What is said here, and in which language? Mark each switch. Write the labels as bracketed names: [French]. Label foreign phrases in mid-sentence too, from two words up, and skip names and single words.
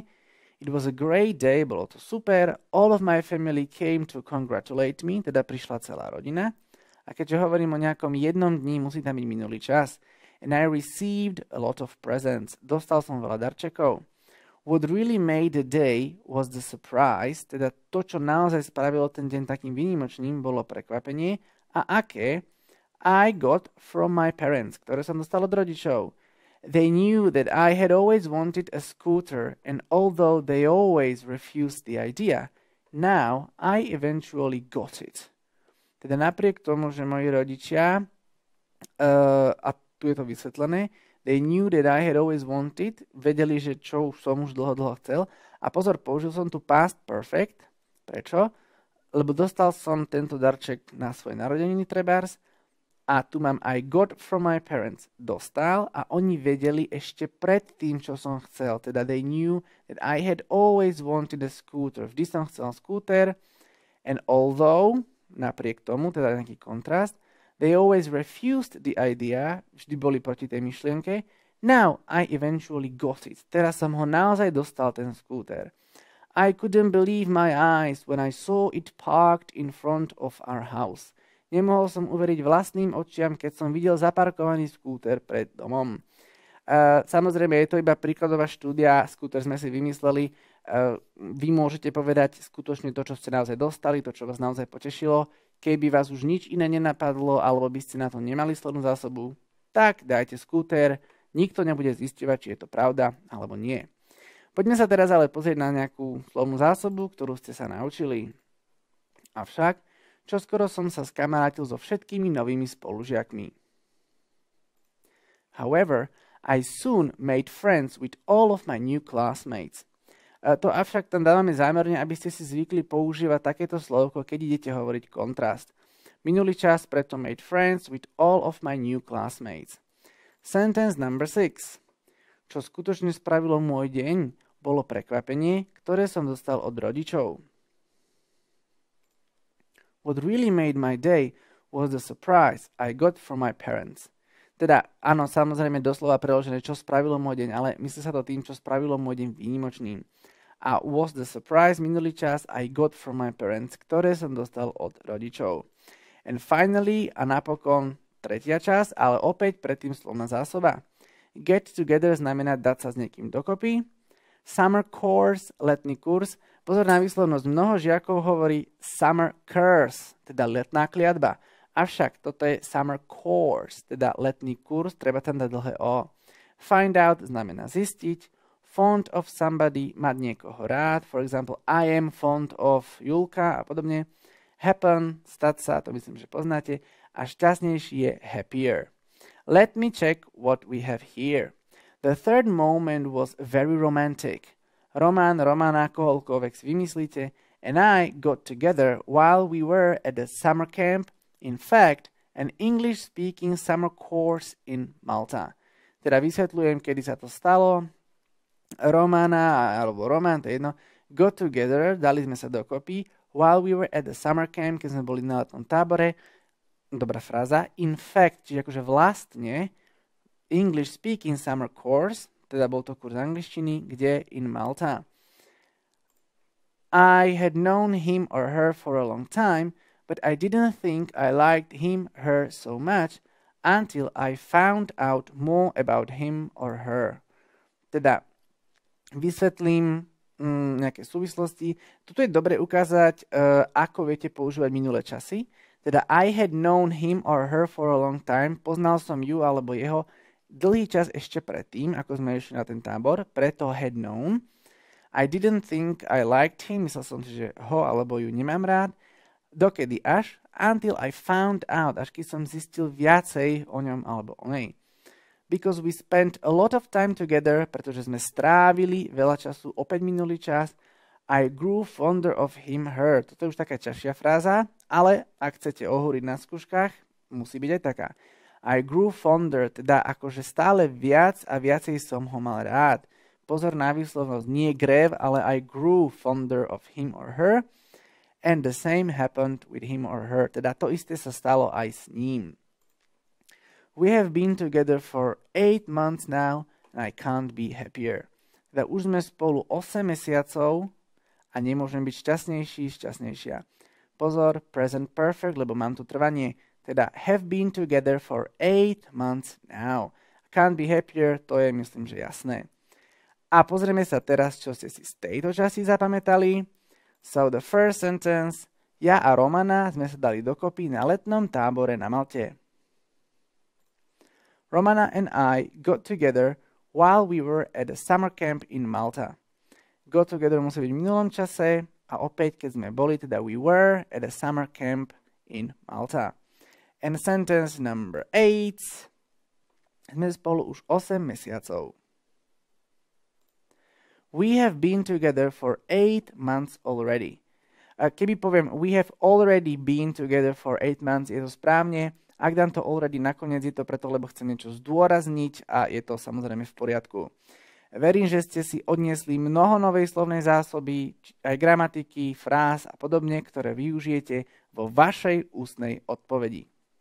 [English] It was a great day, [Slovak] bolo to super. [English] All of my family came to congratulate me, [Slovak] teda prišla celá rodina. A keďže hovorím o nejakom jednom dni, musí tam byť minulý čas. [English] And I received a lot of presents. [Slovak] Dostal som veľa darčekov. [English] What really made the day was the surprise, [Slovak] teda to, čo naozaj spravilo ten deň takým výnimočným, bolo prekvapenie. A aké? [English] I got from my parents, [Slovak] ktoré som dostal od rodičov. [English] They knew that I had always wanted a scooter, and although they always refused the idea, now I eventually got it. [Slovak] Teda napriek tomu, že moji rodičia, a tu je to vysvetlené, [English] they knew that I had always wanted, [Slovak] vedeli, že čo som už dlho chcel. A pozor, použil som tu [English] past perfect. [Slovak] Prečo? Lebo dostal som tento darček na svoje narodeniny trebárs a tu mám [English] I got from my parents. [Slovak] Dostal a oni vedeli ešte pred tým, čo som chcel. [English] Teda they knew that I had always wanted a scooter. [Slovak] Vždy som chcel skúter [English] and although, [Slovak] napriek tomu, teda nejaký kontrast, [English] they always refused the idea, [Slovak] vždy boli proti tej myšlienke. [English] Now I eventually got it. [Slovak] Teraz som ho naozaj dostal, ten skúter. [English] I couldn't believe my eyes when I saw it parked in front of our house. [Slovak] Nemohol som uveriť vlastným očiam, keď som videl zaparkovaný skúter pred domom. Samozrejme, je to iba príkladová štúdia, skúter sme si vymysleli. Vy môžete povedať skutočne to, čo ste naozaj dostali, to, čo vás naozaj potešilo. Keby vás už nič iné nenapadlo, alebo by ste na to nemali slovnú zásobu, tak dajte skúter, nikto nebude zisťovať, či je to pravda, alebo nie. Poďme sa teraz ale pozrieť na nejakú slovnú zásobu, ktorú ste sa naučili. Avšak, čoskoro som sa skamarátil so všetkými novými spolužiakmi. [English] However, I soon made friends with all of my new classmates. [Slovak] To avšak tam dávame zámerne, aby ste si zvykli používať takéto slovko, keď idete hovoriť kontrast. Minulý čas preto [English] made friends with all of my new classmates. Sentence number 6. [Slovak] Čo skutočne spravilo môj deň, bolo prekvapenie, ktoré som dostal od rodičov. [English] What really made my day was the surprise I got from my parents. [Slovak] Teda, áno, samozrejme doslova preložené, čo spravilo môj deň, ale myslí sa to tým, čo spravilo môj deň výnimočným. [English] A was the surprise, [Slovak] minulý čas, [English] I got from my parents, [Slovak] ktoré som dostal od rodičov. [English] And finally, [Slovak] a napokon, tretia časť, ale opäť predtým slovná zásoba. [English] Get together [Slovak] znamená dať sa s niekým dokopy. [English] Summer course, [Slovak] letný kurz. Pozor na výslovnosť, mnoho žiakov hovorí [English] summer course, [Slovak] teda letná kliatba. Avšak toto je [English] summer course, [Slovak] teda letný kurz, treba tam dať dlhé O. [English] Find out [Slovak] znamená zistiť. [English] Fond of somebody, [Slovak] mať niekoho rád. [English] For example, I am fond of Julka [Slovak] a podobne. Happen, stať sa, to myslím, že poznáte. A šťastnejší je happier. [English] Let me check what we have here. The third moment was very romantic. [Slovak] Román, akokoľvek si vymyslíte. [English] And I got together while we were at the summer camp. In fact, an English-speaking summer course in Malta. [Slovak] Teda vysvetľujem, kedy sa to stalo. Romana, alebo Roman, to je jedno, [English] got together, [Slovak] dali sme sa dokopy, [English] while we were at the summer camp, [Slovak] keď sme boli na letnom tábore. Dobrá fráza. [English] In fact, [Slovak] čiže akože vlastne, [English] English speaking summer course, [Slovak] teda bol to kurz angličtiny, kde in Malta. [English] I had known him or her for a long time, but I didn't think I liked him, her so much until I found out more about him or her. [Slovak] Teda vysvetlím nejaké súvislosti. Tuto je dobre ukázať, ako viete používať minulé časy. [English] Teda I had known him or her for a long time. [Slovak] Poznal som ju alebo jeho dlhý čas ešte predtým, ako sme išli na ten tábor. [English] Preto had known. I didn't think I liked him. [Slovak] Myslel som si, že ho alebo ju nemám rád. Dokedy až? [English] Until I found out. [Slovak] Až keď som zistil viacej o ňom alebo o nej. [English] Because we spent a lot of time together, [Slovak] pretože sme strávili veľa času, opäť minulý čas. [English] I grew fonder of him, her. [Slovak] Toto je už taká ťažšia fráza, ale ak chcete ohúriť na skúškach, musí byť aj taká. [English] I grew fonder, [Slovak] teda akože stále viac a viacej som ho mal rád. Pozor na výslovnosť, nie grev, ale [English] I grew fonder of him or her. And the same happened with him or her. [Slovak] Teda to isté sa stalo aj s ním. [English] We have been together for 8 months now and I can't be happier. [Slovak] Teda už sme spolu 8 mesiacov a nemôžem byť šťastnejšia. Pozor, [English] present perfect, [Slovak] lebo mám tu trvanie. [English] Teda have been together for 8 months now. Can't be happier, [Slovak] to je myslím, že jasné. A pozrieme sa teraz, čo ste si z tejto časti zapamätali. [English] So the first sentence. [Slovak] Ja a Romana sme sa dali dokopy na letnom tábore na Malte. [English] Romana and I got together while we were at a summer camp in Malta. Got together [Slovak] musí byť v minulom čase a opäť, keď sme boli, teda [English] we were at a summer camp in Malta. And sentence number 8. [Slovak] Sme spolu už 8 mesiacov. [English] We have been together for 8 months already. [Slovak] A keby poviem [English] we have already been together for 8 months, [Slovak] je to správne. Ak dám to already nakoniec, je to preto, lebo chcem niečo zdôrazniť a je to samozrejme v poriadku. Verím, že ste si odniesli mnoho novej slovnej zásoby, aj gramatiky, fráz a podobne, ktoré využijete vo vašej ústnej odpovedi.